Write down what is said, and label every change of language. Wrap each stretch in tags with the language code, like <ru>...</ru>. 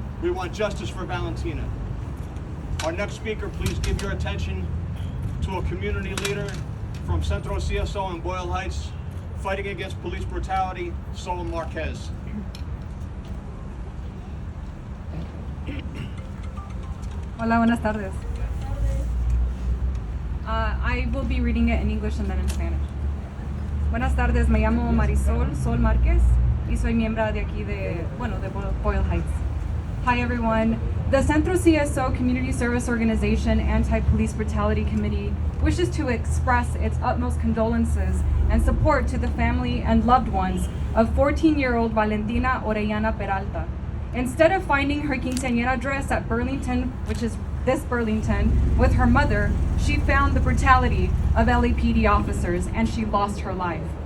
<en>We want justice for Valentina. Our next speaker, please give your attention to a community leader from Centro CSO in Boyle Heights, fighting against police brutality, Sol Marquez.</en> <es>Hola, buenas tardes.</es> <en>I will be reading it in English and then in Spanish.</en> <es>Buenas tardes, me llamo Marisol Sol Márquez y soy miembro de aquí de Boyle Heights.</es> <en>Hi everyone. The Centro CSO Community Service Organization Anti-Police Brutality Committee wishes to express its utmost condolences and support to the family and loved ones of 14-year-old Valentina Orellana Peralta. Instead of finding her quinceañera dress at Burlington, which is this Burlington, with her mother, she found the brutality of LAPD officers and she lost her life.</en>